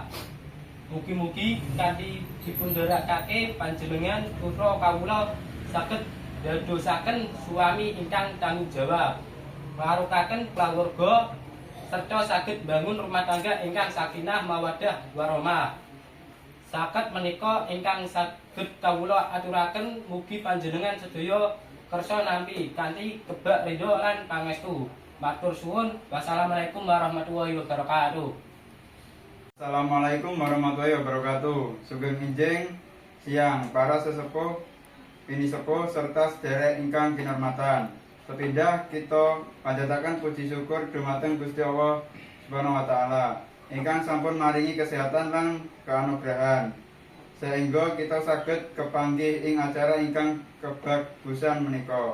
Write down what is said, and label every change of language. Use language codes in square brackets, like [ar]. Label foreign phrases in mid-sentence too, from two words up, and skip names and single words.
[jv] Mugi-mugi kanthi dipundharakake panjenengan putra kawula saged dadosaken suami ingkang tanggung jawab, nglarukaken kulawarga serta saged bangun [id] rumah tangga [jv] ingkang [ar] سكينة مودة ورحمة. [jv] Saged menika ingkang saged kawula aturaken mugi panjenengan sedaya kersa nampi kanthi kebak ridho lan pangestu. Matur suwun. [ar] والسلام عليكم ورحمة الله وبركاته. السلام عليكم ورحمة الله وبركاته. [jv] Sugeng enjing siang para sesepuh, bini sepuh serta sederek ingkang kinurmatan. Sepindah kita panjataken puji syukur dumateng Gusti [ar] الله سبحانه وتعالى [jv] ingkang sampun maringi kesehatan lan keanugrahan sehingga kita saged kepanggih ing acara ingkang kebagusan menika.